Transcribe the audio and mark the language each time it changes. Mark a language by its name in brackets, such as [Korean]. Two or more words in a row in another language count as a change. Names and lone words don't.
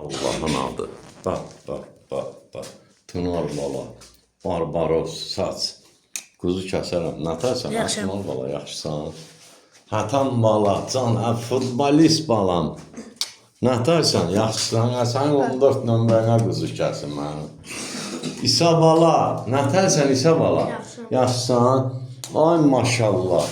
[Turkish] Allah'ın adı. Bak, bak, bak, bak. Tınar bala, Barbaros, saç. [Azerbaijani] Kuzu kəsərəm. Nətərsən, Yaxşıyam. Əsmal bala, yaxşısan? Hətan bala, can, futbolist balam. Nətərsən, yaxşısan? Sən 14 nömrənə kuzu kəsin mənim. İsa bala, nətərsən İsa bala? Yaxşıyam. Yaxşısan? Ay maşallah.